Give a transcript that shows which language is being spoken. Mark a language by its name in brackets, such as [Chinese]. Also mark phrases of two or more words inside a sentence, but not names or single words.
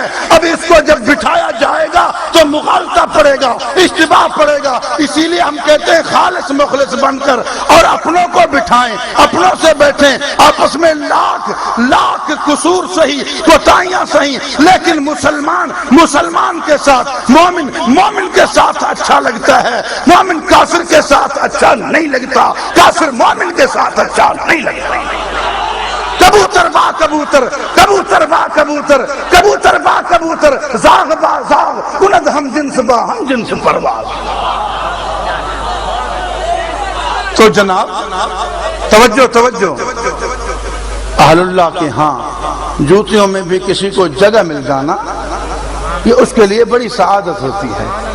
[Urdu] اب اس کو جب بٹھایا جائے گا تو مغالطہ پڑے گا، اشتباہ پڑے گا، اسی لیے ہم کہتے ہیں خالص مخلص بن کر اور اپنوں کو بٹھائیں، اپنوں سے بیٹھیں، آپس میں لاکھ قصور سہی، کوتاہیاں سہی، لیکن مسلمان کے ساتھ، مومن کے ساتھ اچھا لگتا ہے، مومن کافر کے ساتھ اچھا نہیں لگتا، کافر مومن کے ساتھ اچھا نہیں لگتا۔ [Persian] کبوتر با کبوتر، کبوتر با کبوتر، کبوتر با کبوتر، زاغ با زاغ، کند ہم جنس با ہم جنس پرواز۔ [Urdu] تو جناب توجہ، اہل اللہ کے ہاں جوتیوں میں بھی کسی کو جگہ مل جانا یہ اس کے لیے بڑی سعادت ہوتی ہے۔